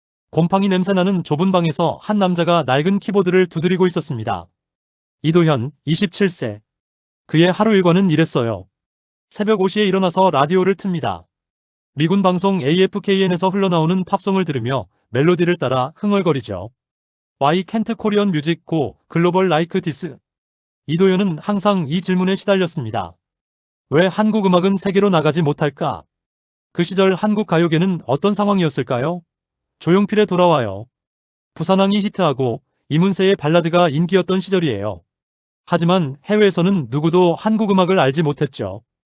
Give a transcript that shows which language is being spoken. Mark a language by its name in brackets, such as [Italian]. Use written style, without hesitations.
[Korean] 곰팡이 냄새나는 좁은 방에서 한 남자가 낡은 키보드를 두드리고 있었습니다. 이도현, 27세. 그의 하루 일과는 이랬어요. 새벽 5시에 일어나서 라디오를 틉니다. 미군 방송 AFKN에서 흘러나오는 팝송을 들으며 멜로디를 따라 흥얼거리죠. [English] Why can't Korean music go global like this? [Korean] 이도현은 항상 이 질문에 시달렸습니다. 왜 한국 음악은 세계로 나가지 못할까? 그 시절 한국 가요계는 어떤 상황이었을까요? 조용필의 돌아와요. 부산항이 히트하고 이문세의 발라드가 인기였던 시절이에요. 하지만 해외에서는 누구도 한국 음악을 알지 못했죠.